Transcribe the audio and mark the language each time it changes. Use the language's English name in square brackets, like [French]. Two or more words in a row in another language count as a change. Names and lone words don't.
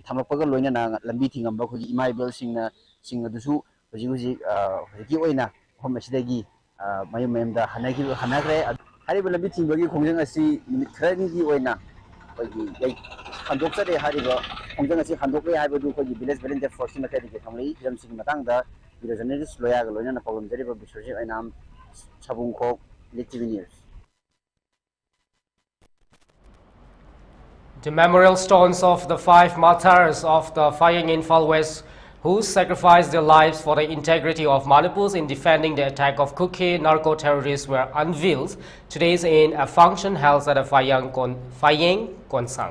[Manipuri] ꯊꯝꯂꯛꯄꯒ ꯂꯣꯏꯅꯅ ꯂꯝꯕꯤ ꯊꯤꯡꯉꯝꯕ ꯑꯩꯈꯣꯏꯒꯤ ꯏꯃꯥ ꯏꯕꯦꯜꯁꯤꯡ ꯑꯗꯨꯁꯨ ꯍꯧꯖꯤꯛꯀꯤ ꯑꯣꯏꯅ ꯃꯐꯝ ꯑꯁꯤꯗꯒꯤ ꯃꯌꯨꯝ ꯃꯌꯨꯝꯗ ꯍꯟꯅꯈ꯭ꯔꯦ ꯍꯥꯏꯔꯤꯕ ꯂꯝꯕꯤ ꯊꯤꯡꯕꯒꯤ ꯈꯣꯡꯖꯪ ꯑꯁꯤ ꯅꯨꯃꯤꯠ ꯈꯔꯅꯤꯒꯤ ꯑꯣꯏꯅ ꯑꯩꯈꯣꯏꯒꯤ ꯍꯟꯗꯣꯛꯆꯔꯦ ꯍꯥꯏꯔꯤꯕ ꯈꯣꯡꯖꯪ ꯑꯁꯤ ꯍꯟꯗꯣꯛꯂꯦ ꯍꯥꯏꯕꯗꯨ ꯑꯩꯈꯣꯏꯒꯤ [English] village volunteer force [Manipuri] ꯃꯥꯏꯀꯩꯗꯒꯤ ꯊꯝꯂꯛꯏ ꯍꯤꯔꯝꯁꯤꯒꯤ ꯃꯇꯥꯡꯗ [English] video journalist [Manipuri] ꯂꯣꯌꯥꯒ ꯂꯣꯏꯅꯅ ꯄꯥꯎꯗꯝꯖꯔꯤꯕ ꯕꯤꯁ꯭ꯋꯖꯤꯠ ꯑꯣꯏꯅꯥꯝ ꯁꯕꯨꯡꯈꯣꯛ ELITETV News. [English] The memorial stones of the 5 martyrs of the Phayeng Imphal West who sacrificed their lives for the integrity of Manipur in defending the attack of Kuki narco-terrorists were unveiled today in a function held at a Phayeng Konsang.